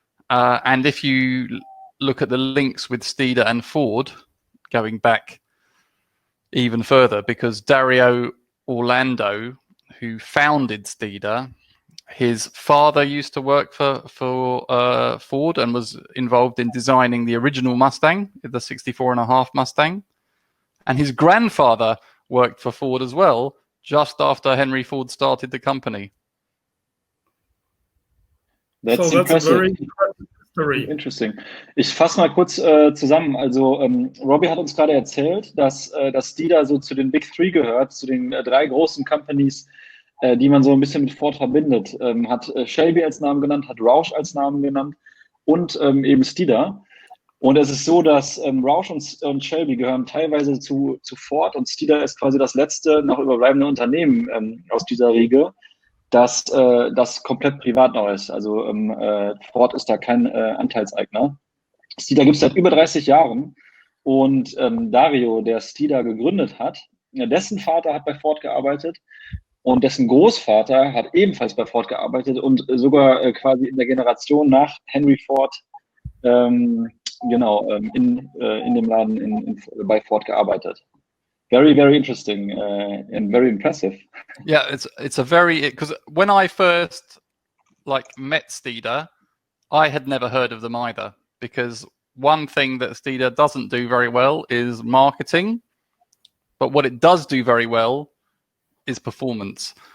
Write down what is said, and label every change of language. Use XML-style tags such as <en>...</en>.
<en>And if you look at the links with Steeda and Ford, going back even further, because Dario Orlando, who founded Steeda, his father used to work for Ford and was involved in designing the original Mustang, the 64.5 Mustang. And his grandfather worked for Ford as well, just after Henry Ford started the company. That's impressive. A very impressive story. Interesting.</en> <de>Ich fasse mal kurz zusammen. Also Robbie hat uns gerade erzählt, dass Steeda so zu den Big Three gehört, zu den drei großen Companies, die man so ein bisschen mit Ford verbindet. Hat Shelby als Namen genannt, hat Roush als Namen genannt und eben Steeda. Und es ist so, dass Roush und Shelby gehören teilweise zu Ford, und Steeda ist quasi das letzte noch überbleibende Unternehmen aus dieser Riege, das komplett privat noch ist. Also Ford ist da kein Anteilseigner. Steeda gibt es seit über 30 Jahren, und Dario, der Steeda gegründet hat, dessen Vater hat bei Ford gearbeitet und dessen Großvater hat ebenfalls bei Ford gearbeitet und sogar quasi in der Generation nach Henry Ford in dem Laden bei Ford gearbeitet.</de> <en>very, very interesting and very impressive. Yeah, it's a very, because when I first met Steeda, I had never heard of them either, because one thing that Steeda doesn't do very well is marketing, but what it does do very well is performance.</en>